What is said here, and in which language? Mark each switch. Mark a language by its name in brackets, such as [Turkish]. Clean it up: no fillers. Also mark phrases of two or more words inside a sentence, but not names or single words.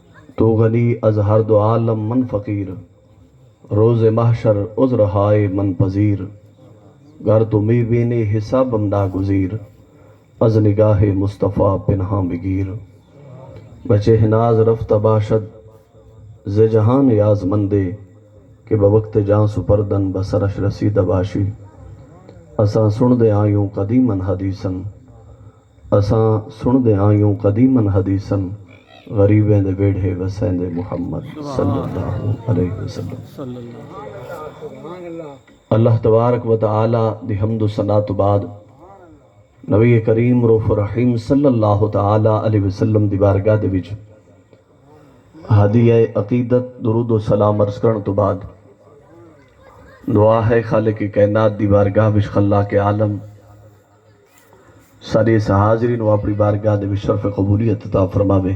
[Persian] تو غنی از ہر دو عالم من فقیر، روز محشر عذر ہائے من پذیر، گر تو می بینے حسابم ناگزیر، از نگاہ مصطفیٰ پنہاں بگیر، بچے ناز رفتہ باشد ز جہان یاز مندے، کہ بوقت جان سپردن بسرش رسید باشی، [Punjabi] اساں سن دے آیوں قدیمن حدیثن، اساں سن دے آیوں قدیمن حدیثن، غریبیں دے بیڑھے وسین دے محمد [Arabic] صلی اللہ علیہ وسلم۔ اللہ تبارک و تعالی [Punjabi] دی حمد و ثنا تو بعد نبی کریم رؤوف رحیم [Arabic] صلی اللہ تعالی علیہ وسلم [Punjabi] دی بارگاہ دے وچ ہدیہ عقیدت درود و سلام عرض کرن تو بعد دعا ہے خالق کائنات دی بارگاہ وچ خلاق عالم سارے حاضرین و اپنی بارگاہ دے وچ شرف قبولیت عطا فرماوے۔